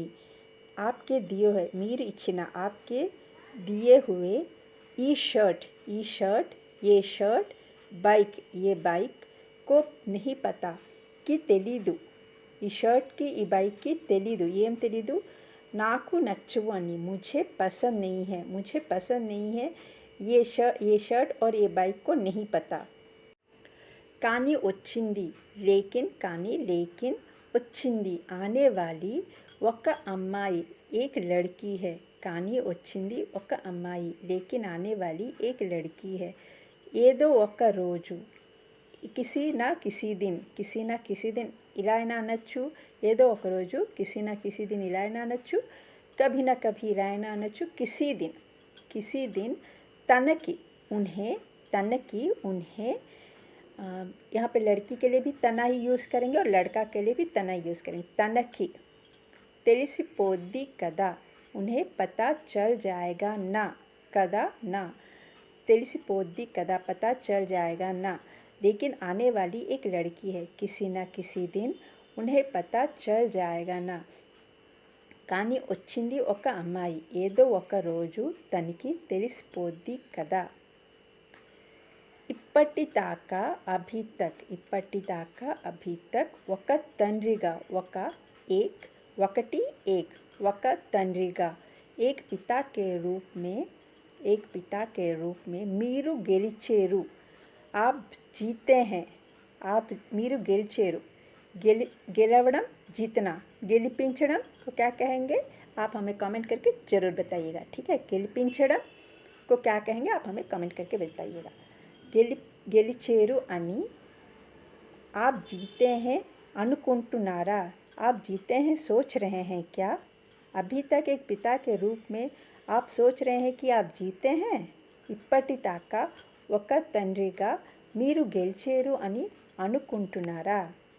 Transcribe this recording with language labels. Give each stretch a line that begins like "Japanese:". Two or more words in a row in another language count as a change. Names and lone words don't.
Hindi: आपके दिए हुए,
Telugu: మీరు ఇచ్చిన,
Hindi: आपके दिए हुए,
Telugu: ఈ షర్ట్
Hindi: ये शर्ट, बाइक ये बाइक, को नहीं पता कि
Telugu: తెలీదు, ఈ షర్ట్కి ఈ బైక్కి తెలీదు, ఏం తెలీదు, నాకు నచ్చవు అని,
Hindi: मुझे पसंद नहीं है, मुझे पसंद नहीं है, ये शर्ट और ये बाइक को नहीं पता।
Telugu: కానీ వచ్చింది, లేకిన్, కానీ లేకిన్, వచ్చింది,
Hindi: आने वाली,
Telugu: ఒక అమ్మాయి,
Hindi: एक लड़की है,
Telugu: కానీ వచ్చింది ఒక అమ్మాయి,
Hindi: लेकिन आने वाली एक लड़की है।
Telugu: ఏదో ఒక రోజు,
Hindi: किसी ना किसी दिन
Telugu: ఇలా అయినా అనొచ్చు, ఏదో ఒక రోజు,
Hindi: किसी ना किसी दिन
Telugu: ఇలా అయినా అనొచ్చు,
Hindi: कभी ना कभी
Telugu: ఇలా అయినా అనొచ్చు,
Hindi: किसी दिन, तनकी उन्हें, यहाँ पे लड़की के लिए भी तना ही यूज़ करेंगे और लड़का के लिए भी तना ही यूज़ करेंगे।
Telugu: तनकी, తెలిసిపోద్ది కదా,
Hindi: उन्हें पता चल जाएगा ना,
Telugu: కదా ना, తెలిసిపోద్ది కదా,
Hindi: पता चल जाएगा ना, लेकिन आने वाली एक लड़की है, किसी ना किसी दिन, उन्हें पता चल जाएगा ना।
Telugu: కానీ వచ్చింది ఒక అమ్మాయి, ఏదో ఒక రోజు తనకి తెలిసిపోద్ది కదా। ఇప్పటిదాకా
Hindi: अभी तक,
Telugu: ఒక తండ్రిగా, ఒక తండ్రిగా,
Hindi: एक पिता के रूप में,
Telugu: మీరు గెలిచేరు,
Hindi: आप जीते हैं,
Telugu: మీరు గెలిచేరు, గెలవడం,
Hindi: जीतना, గెలిపించడం को क्या कहेंगे, आप हमें कमेंट करके ज़रूर बताइएगा, ठीक है। గెలిపించడం को क्या कहेंगे, आप हमें कमेंट करके बताइएगा।
Telugu: గెలిచేరు అని,
Hindi: आप जीते हैं అనుకుంటున్నారా, आप जीते हैं सोच रहे हैं क्या, अभी तक एक पिता के रूप में आप सोच रहे हैं कि आप जीते हैं।
Telugu: ఇప్పటిదాకా ఒక తండ్రిగా మీరు గెలిచేరు అని అనుకుంటున్నారా।